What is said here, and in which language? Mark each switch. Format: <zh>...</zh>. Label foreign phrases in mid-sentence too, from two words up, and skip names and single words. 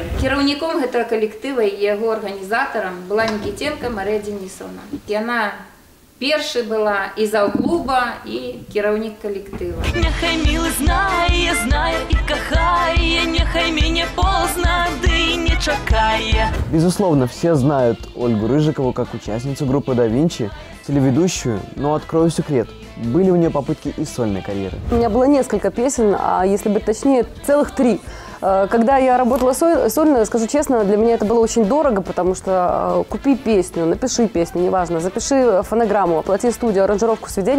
<be>Кіраўніком гэтага калектыва і яго арганізатарам была Нікітенка Марыя Денисовна. Яна першай была і заўклуба, і кіраўнік калектыва. Няхай милы знае і кахае, няхай мяне позна, ды і не чакае.</be> <ru>Безусловно, все знают Ольгу Рыжикову как участницу группы «Да Винчи», телеведущую, но открою секрет. Были у нее попытки и сольной карьеры. У меня было несколько песен, а если быть точнее, целых 3. Когда я работала сольно, скажу честно, для меня это было очень дорого, потому что купи песню, напиши песню, неважно, запиши фонограмму, оплати студию, аранжировку, сведение.</ru>